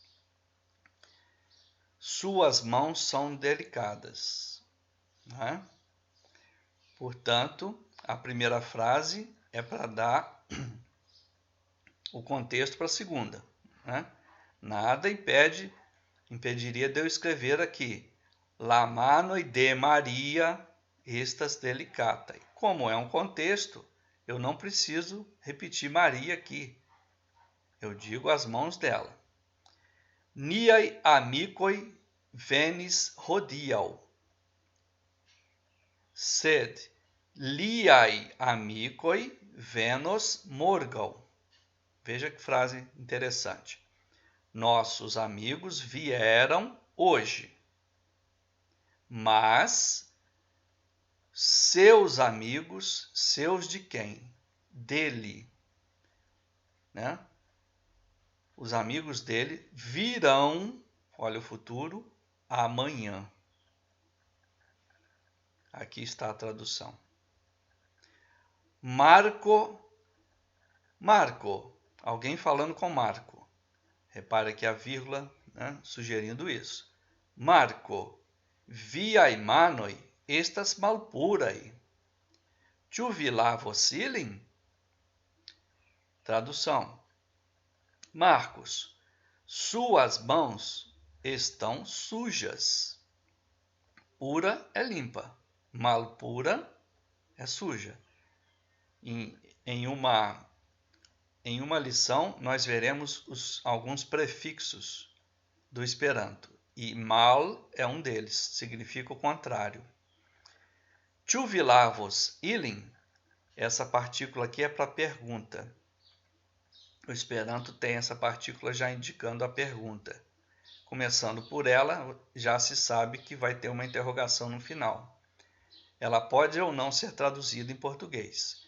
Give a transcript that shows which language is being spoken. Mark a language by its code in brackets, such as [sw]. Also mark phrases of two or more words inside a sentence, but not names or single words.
[pt] Suas mãos são delicadas, né? Portanto, a primeira frase é para dar o contexto para a segunda, né? Nada impediria de eu escrever aqui [eo] La manoj de Maria estas delikataj. [pt] Como é um contexto, eu não preciso repetir Maria aqui. Eu digo as mãos dela. [eo] Niaj amikoj venis hodiaŭ, sed liaj amikoj venos morgaŭ. [pt] Veja que frase interessante. Nossos amigos vieram hoje, mas seus amigos, seus de quem? Dele, né? Os amigos dele virão, olha o futuro, amanhã. Aqui está a tradução. Marco, alguém falando com Marco. Repare que a vírgula, né, sugerindo isso. Marco, [eo] viaj manoj estas malpuraj. Ĉu vi lavos ilin? [pt] Tradução. Marcos, suas mãos estão sujas. Pura é limpa, malpura é suja. Em uma lição, nós veremos alguns prefixos do Esperanto. E mal é um deles, significa o contrário. [eo] Ĉu vi lavos ilin? [pt] Essa partícula aqui é para pergunta. O Esperanto tem essa partícula já indicando a pergunta. Começando por ela, já se sabe que vai ter uma interrogação no final. Ela pode ou não ser traduzida em português.